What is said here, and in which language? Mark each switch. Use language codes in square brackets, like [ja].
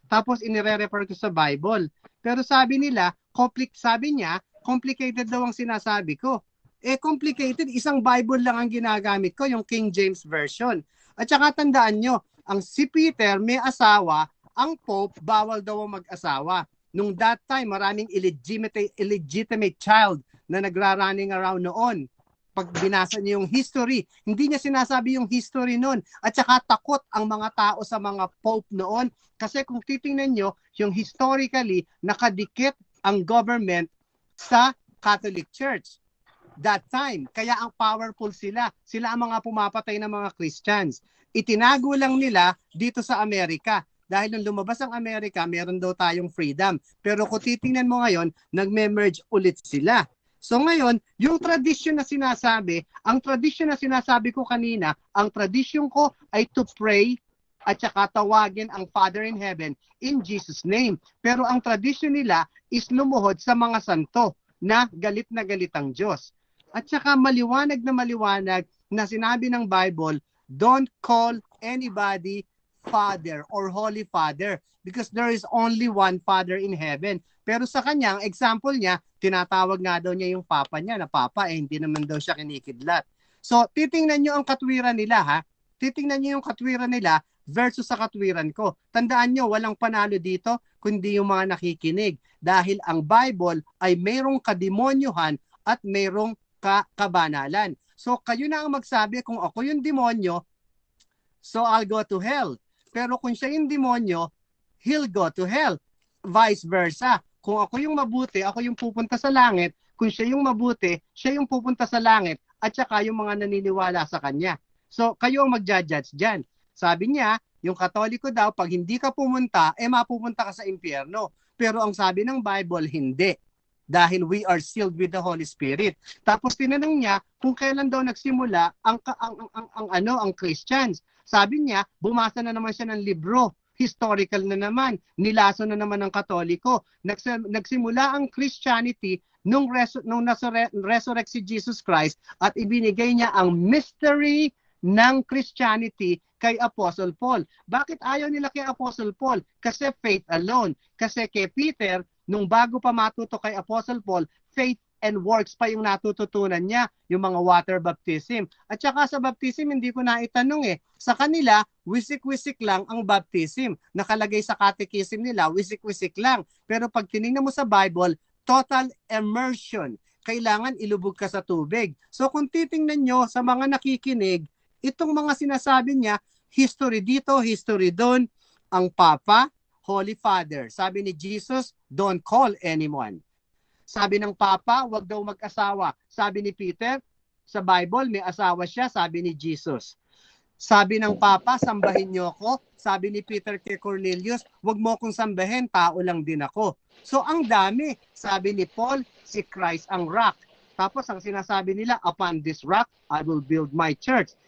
[tl] Tapos inire-refer ko sa Bible. Pero sabi niya, complicated daw ang sinasabi ko. Complicated, isang Bible lang ang ginagamit ko, yung King James Version. At saka tandaan nyo, ang si Peter may asawa, ang Pope bawal daw mag-asawa. Nung [en] that time, [tl] maraming [en] illegitimate child [tl] na nagra-running around noon. Pag binasa niyo yung history, hindi niya sinasabi yung history noon. At saka takot ang mga tao sa mga pope noon. Kasi kung titingnan niyo, yung historically, nakadikit ang government sa Catholic Church. [en] That time. [tl] Kaya ang powerful sila. Sila ang mga pumapatay ng mga Christians. Itinago lang nila dito sa Amerika. Dahil nung lumabas ang Amerika, meron daw tayong freedom. Pero kung titingnan mo ngayon, nagme-merge ulit sila. So ngayon, yung tradition na sinasabi, ang tradition na sinasabi ko kanina, ang tradition ko ay [en] to pray [tl] at saka tawagin ang Father in Heaven in Jesus' name. Pero ang tradition nila is lumuhod sa mga santo na galit ang Diyos. At saka maliwanag na sinabi ng Bible, [en] don't call anybody Father or Holy Father because there is only one Father in heaven. [tl] Pero sa kanya, ang example niya, tinatawag nga daw niya yung papa niya na papa, hindi naman daw siya kinikidlat. So, titingnan niyo ang katwiran nila ha. Titingnan niyo yung katwiran nila versus sa katwiran ko. Tandaan niyo, walang panalo dito kundi yung mga nakikinig. Dahil ang Bible ay mayroong kademonyohan at mayroong kabanalan. So, kayo na ang magsabi kung ako yung demonyo, [en] so I'll go to hell. [tl] Pero kung siya yung demonyo, [en] he'll go to hell. Vice versa. [tl] Kung ako yung mabuti, ako yung pupunta sa langit. Kung siya yung mabuti, siya yung pupunta sa langit. At saka yung mga naniniwala sa kanya. So, kayo ang mag-judge dyan. Sabi niya, yung Katoliko daw, pag hindi ka pumunta, mapupunta ka sa impyerno. Pero ang sabi ng Bible, hindi. Dahil [en] we are sealed with the Holy Spirit. [tl] Tapos tinanong niya kung kailan daw nagsimula ang Christians. Sabi niya, bumasa na naman siya ng libro. Historical na naman. Nilaso na naman ng Katoliko. Nagsimula ang Christianity nung resurrect si Jesus Christ at ibinigay niya ang mystery ng Christianity kay Apostle Paul. Bakit ayaw nila kay Apostle Paul? Kasi [en] faith alone. [tl] Kasi kay Peter, nung bago pa matuto kay Apostle Paul, [en] faith and works [tl] pa yung natututunan niya, yung mga [en] water baptism. [tl] At saka sa baptism, hindi ko na itanong Sa kanila, wisik-wisik lang ang baptism. Nakalagay sa catechism nila, wisik-wisik lang. Pero pag tinignan mo sa Bible, [en] total immersion. [tl] Kailangan ilubog ka sa tubig. So kung titingnan nyo sa mga nakikinig, itong mga sinasabi niya, history dito, history doon, ang Papa, Holy Father. Sabi ni [en] Jesus, don't call anyone. [tl] Sabi ng Papa, wag daw mag-asawa. Sabi ni Peter, sa Bible, may asawa siya, sabi ni Jesus. Sabi ng Papa, sambahin niyo ako. Sabi ni Peter kay Cornelius, wag mo akong sambahin, tao lang din ako. So ang dami. Sabi ni Paul, si Christ ang rock. Tapos ang sinasabi nila, [en] upon this rock, I will build my church.